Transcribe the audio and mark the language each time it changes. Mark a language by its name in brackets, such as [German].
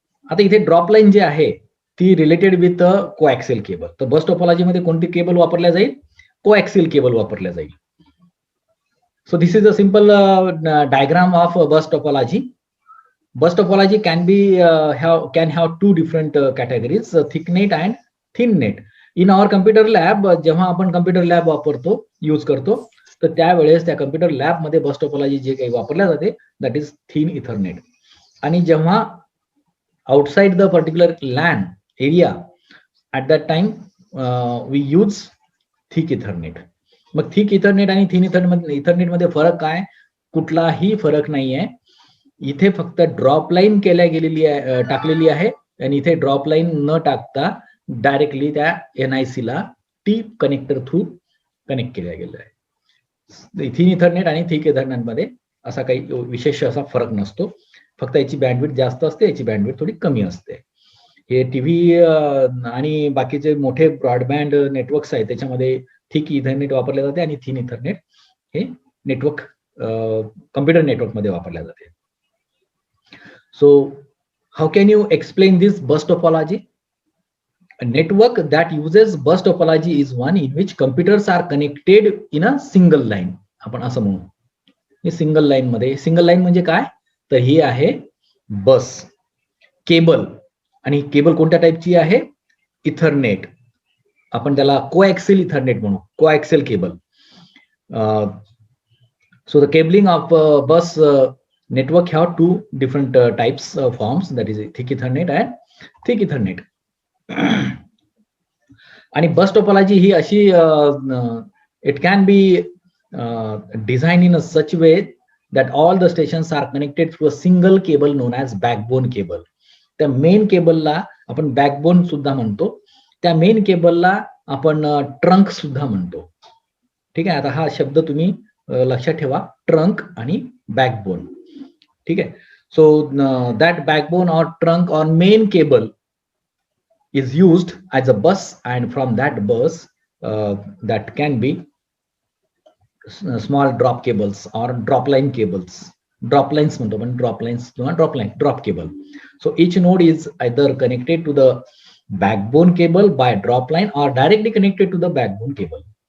[Marathi] आता इथे drop line जी आहे ती [English] Related with coaxial cable. [Marathi] तर बस टोपोलॉजी मध्ये कोणती केबल वापरल्या जाईल? कोॲक्सियल केबल वापरल्या जाईल. [English] So this is a simple diagram of bus topology. Bus topology can have two different categories, thick net and thin net. In our computer lab [Marathi] जेव्हा आपण computer lab वापरतो, यूज करतो, तर त्यावेळेस त्या computer lab मध्ये bus topology जे काही वापरल्या जाते [English] that is thin ethernet. [Marathi] आणि जेव्हा [English] outside the particular LAN area at that time we use thick ethernet. [Marathi] मग थिक इथरनेट आणि थिन इथरनेट मध्ये फरक काय? कुठलाही फरक नाहीये. इथे फक्त ड्रॉप लाईन टाकलेली आहे आणि इथे ड्रॉप लाईन न टाकता डायरेक्टली त्या NIC ला टी कनेक्टर थ्रू कनेक्ट केल्या गेलं आहे. थिन इथरनेट आणि थिक इथरनेट मध्ये असा काही विशेष असा फरक नसतो. फक्त याची बँडविड्थ जास्त असते, याची बँडविड्थ थोडी कमी असते. हे टीव्ही आणि बाकीचे मोठे ब्रॉडबँड नेटवर्क्स आहेत त्याच्यामध्ये थिक इथरनेट वापरले जाते आणि थिन इथरनेट हे नेटवर्क कम्प्युटर नेटवर्क मध्ये वापरल्या जाते. [English] So how can you explain this bus topology? A network that uses bus topology is one in which computers are connected in a single line. [Marathi] आपण असं म्हणू. हे सिंगल लाईन मध्ये, single line म्हणजे काय? तर ही आहे बस केबल. आणि केबल कोणत्या टाईपची आहे? इथरनेट. आपण त्याला कोॲक्सियल इथरनेट म्हणू, कोॲक्सियल cable. [English] So the cabling of bus network have two different types forms, that is thick ethernet and thick ethernet. आणि bus topology ही अशी it can be design in a such way that all the stations are connected through a single cable known as backbone cable. [Marathi] त्या main केबलला आपण backbone सुद्धा म्हणतो, त्या main केबलला आपण trunk सुद्धा म्हणतो. ठीक आहे. आता हा शब्द तुम्ही लक्षात ठेवा, ट्रंक आणि बॅकबोन. ठीक आहे. [English] So that backbone और trunk और main cable is used as a bus and from that bus that can be small drop cables or drop line cables. Drop lines [Marathi] म्हणतो पण [English] drop lines किंवा drop cable. So each node is either connected to the backbone cable by drop line or directly connected to the backbone cable.